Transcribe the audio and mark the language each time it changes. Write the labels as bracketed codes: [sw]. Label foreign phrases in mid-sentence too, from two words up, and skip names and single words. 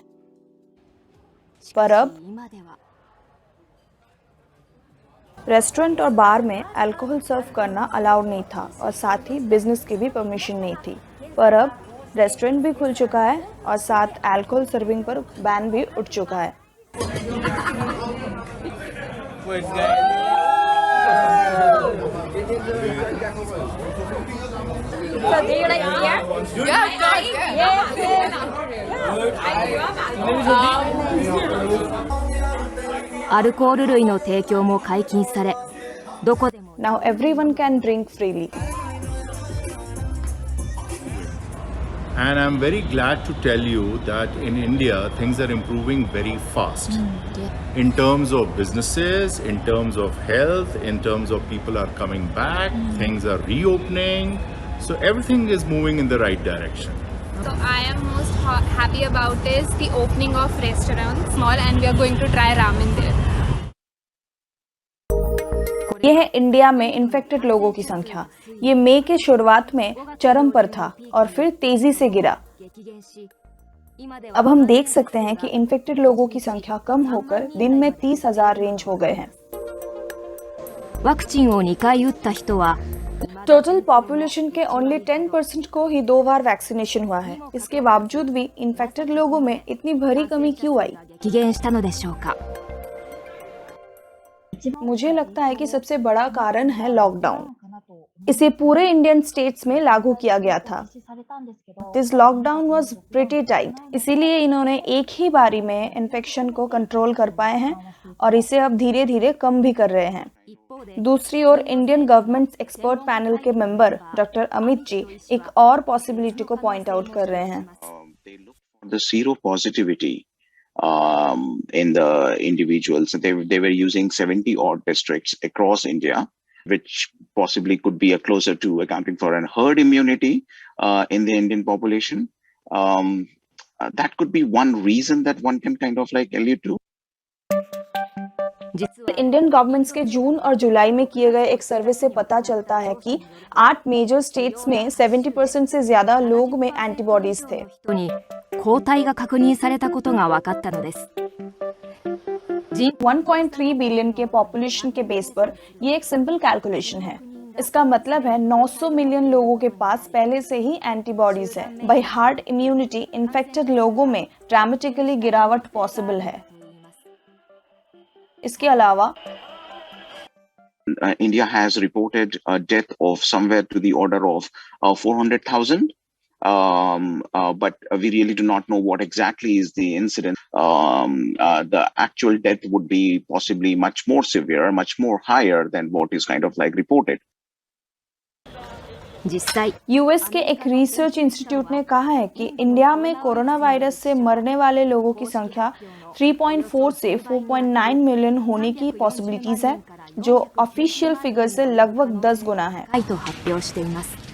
[hi] पर अब रेस्टोरेंट और बार में [en] alcohol serve [hi] करना अलाउड नहीं था और साथ ही बिजनेस की भी परमिशन नहीं थी। पर अब रेस्टोरेंट भी खुल चुका है और साथ [en] alcohol serving [hi] पर बैन भी उठ चुका है। [en] So do you like beer? Yeah. [ja] アルコール類の提供も解禁され、どこでも [en] Now everyone can drink freely. And I'm very glad to tell you that in India, things are improving very fast. In terms of businesses, in terms of health, in terms of people are coming back, things are reopening. So everything is moving in the right direction. So I am most happy about is the opening of restaurants small, and we are going to try ramen there. [hi] ये है इंडिया में इन्फेक्टेड लोगों की संख्या। ये मई के शुरुआत में चरम पर था और फिर तेजी से गिरा। अब हम देख सकते हैं कि इन्फेक्टेड लोगों की संख्या कम होकर दिन में 30,000 रेंज हो गए हैं। [ja] ワクチンを2回打った人は [en] total population [hi] के ओनली 10% को ही 2 बार वैक्सीनेशन हुआ है। इसके बावजूद भी इन्फेक्टेड लोगों में इतनी भरी कमी क्यों आई? [ja] 激減したのでしょうか。 [hi] मुझे लगता है कि सबसे बड़ा कारण है लॉकडाउन। इसे पूरे [en] Indian states [hi] में लागू किया गया था। [en] this lockdown was pretty tight, [hi] इसीलिए इन्होंने एक ही बारी में इन्फेक्शन को कंट्रोल कर पाए हैं और इसे अब धीरे धीरे कम भी कर रहे हैं। दूसरी ओर [en] Indian government expert panel [hi] के [en] member doctor [hi] अमित जी एक और पॉसिबिलिटी को [en] point out [hi] कर रहे हैं। [en] The zero positivity in the individuals. They were using 70 odd districts across India, which possibly could be a closer to accounting for a herd immunity in the Indian population. That could be one reason that one can kind of like allude to. Indian governments [hi] के जून और जुलाई में किए गए एक सर्वे से पता चलता है कि 8 [en] major states [hi] में 70% से ज्यादा लोग में एंटीबॉडीज थे। [ja] 人に抗体が確認されたことが分かったのです。 [hi] 1.3 बिलियन के पॉपुलेशन के बेस पर ये एक [en] simple calculation [hi] है। इसका मतलब है 900 मिलियन लोगों के पास पहले से ही एंटीबॉडीज है। [en] by herd immunity infected [hi] लोगों में ड्रामेटिकली गिरावट पॉसिबल है। इसके अलावा [en] India has reported a death of somewhere to the order of 400,000. But we really do not know what exactly is the incident. The actual death would be possibly much more severe, much more higher than what is kind of like reported. [ja] 実際 [hi] यूएस के एक [en] research institute [hi] ने कहा है कि इंडिया में कोरोना वायरस से मरने वाले लोगों की संख्या 3.4 से 4.9 मिलियन होने की पॉसिबिलिटीज है, जो [en] official figure [hi] से लगभग 10 गुना है। [ja] と発表しています。